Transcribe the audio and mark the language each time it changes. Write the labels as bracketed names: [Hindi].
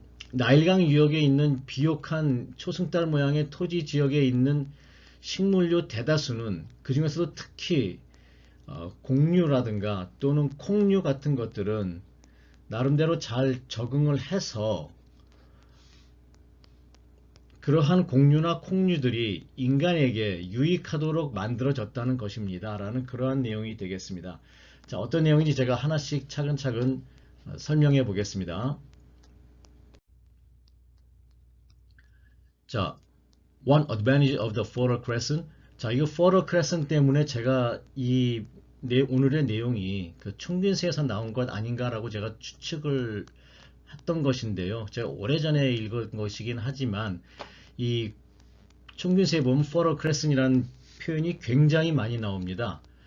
[Korean] 나일강 유역에 있는 비옥한 초승달 모양의 토지 지역에 있는 식물류 대다수는 그 중에서도 특히 곡류라든가 또는 콩류 같은 것들은 나름대로 잘 적응을 해서 그러한 곡류나 콩류들이 인간에게 유익하도록 만들어졌다는 것입니다. 라는 그러한 내용이 되겠습니다. 자, 어떤 내용인지 제가 하나씩 차근차근 설명해 보겠습니다. 자, [English] One advantage of the Fertile Crescent. [Korean] 자, 이 Fertile Crescent 때문에 제가 오늘의 내용이 그 총균세에서 나온 것 아닌가라고 제가 추측을 했던 것인데요. 제가 오래전에 읽은 것이긴 하지만 이 총균세에 보면 Fertile Crescent이라는 표현이 굉장히 많이 나옵니다.